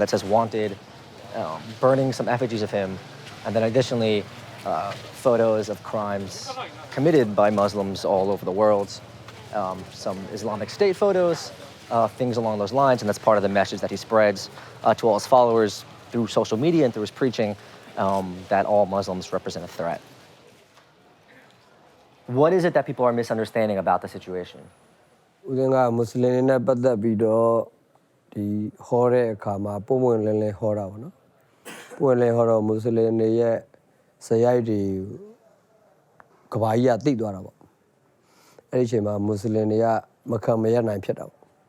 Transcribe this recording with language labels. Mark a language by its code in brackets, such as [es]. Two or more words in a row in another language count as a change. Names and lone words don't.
[en] that says wanted, burning some effigies of him, and then additionally photos of crimes committed by Muslims all over the world, some Islamic State photos, things along those lines, and that's part of the message that he spreads to all his followers through social media and through his preaching, that all Muslims represent a threat. What is it that people are misunderstanding about the situation? [my] ဦးဇင်းကမွတ်စလင်တွေနဲ့ပတ်သက်ပြီးတော့ဒီဟောတဲ့အခါမှာပုံမှန်လင်းလင်းဟောတာပေါ့နော်ပုံမှန်လင်းဟောတော့မွတ်စလင်တွေရဲ့ဇယိုက်တွေကဘာကြီးကသိသွားတာပေါ့အဲ့ဒီအချိန်မှာမွတ်စလင်တွေကမခံမရနိုင်ဖြစ်တာပေါ့